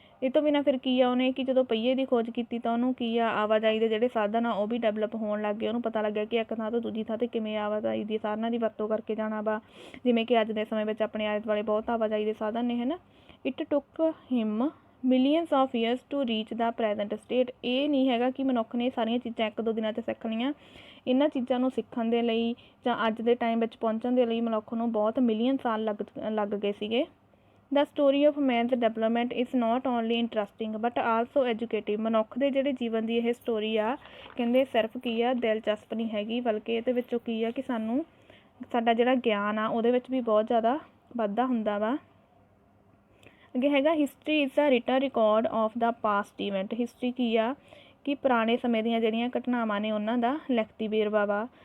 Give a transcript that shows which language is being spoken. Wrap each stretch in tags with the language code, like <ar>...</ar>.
<pa>ਇਹ ਤੋਂ ਬਿਨਾਂ ਫਿਰ ਕੀ ਆ ਉਹਨੇ ਕਿ ਜਦੋਂ ਪਹੀਏ ਦੀ ਖੋਜ ਕੀਤੀ ਤਾਂ ਉਹਨੂੰ ਕੀ ਆ ਆਵਾਜਾਈ ਦੇ ਜਿਹੜੇ ਸਾਧਨ ਆ ਉਹ ਵੀ ਡਿਵੈਲਪ ਹੋਣ ਲੱਗ ਗਏ। ਉਹਨੂੰ ਪਤਾ ਲੱਗਿਆ ਕਿ ਇੱਕ ਥਾਂ ਤੋਂ ਦੂਜੀ ਥਾਂ 'ਤੇ ਕਿਵੇਂ ਆਵਾਜਾਈ ਦੀ ਸਾਧਨਾਂ ਦੀ ਵਰਤੋਂ ਕਰਕੇ ਜਾਣਾ ਵਾ, ਜਿਵੇਂ ਕਿ ਅੱਜ ਦੇ ਸਮੇਂ ਵਿੱਚ ਆਪਣੇ ਆਲੇ ਦੁਆਲੇ ਬਹੁਤ ਆਵਾਜਾਈ ਦੇ ਸਾਧਨ ਨੇ ਹੈ ਨਾ।</pa> <en>It took him millions of years to reach the present state.</en> <pa>ਇਹ ਨਹੀਂ ਹੈਗਾ ਕਿ ਮਨੁੱਖ ਨੇ ਸਾਰੀਆਂ ਚੀਜ਼ਾਂ ਇੱਕ ਦੋ ਦਿਨਾਂ 'ਚ ਸਿੱਖ ਲਈਆਂ। ਇਹਨਾਂ ਚੀਜ਼ਾਂ ਨੂੰ ਸਿੱਖਣ ਦੇ ਲਈ ਜਾਂ ਅੱਜ ਦੇ ਟਾਈਮ ਵਿੱਚ ਪਹੁੰਚਣ ਦੇ ਲਈ ਮਨੁੱਖ ਨੂੰ ਬਹੁਤ ਮਿਲੀਅਨ ਸਾਲ ਲੱਗ ਗਏ ਸੀਗੇ।</pa> <en>The story of man's development is not only interesting but also educative।</en> <pa>ਮਨੁੱਖ ਦੇ ਜਿਹੜੇ ਜੀਵਨ ਦੀ ਇਹ ਸਟੋਰੀ ਆ ਕਹਿੰਦੇ ਸਿਰਫ ਕੀ ਆ ਦਿਲਚਸਪ ਨਹੀਂ ਹੈਗੀ, ਬਲਕਿ ਇਹਦੇ ਵਿੱਚੋਂ ਕੀ ਆ ਕਿ ਸਾਨੂੰ ਸਾਡਾ ਜਿਹੜਾ ਗਿਆਨ ਆ ਉਹਦੇ ਵਿੱਚ ਵੀ ਬਹੁਤ ਜ਼ਿਆਦਾ ਵਾਧਾ ਹੁੰਦਾ ਵਾ। ਅੱਗੇ ਹੈਗਾ</pa> <en>History is a written record of the past event.</en> <pa>History ਕੀ ਆ ਕਿ ਪੁਰਾਣੇ ਸਮੇਂ ਦੀਆਂ ਜਿਹੜੀਆਂ ਘਟਨਾਵਾਂ ਨੇ ਉਹਨਾਂ ਦਾ ਲਿਖਤੀ ਵੇਰਵਾ ਵਾ।</pa>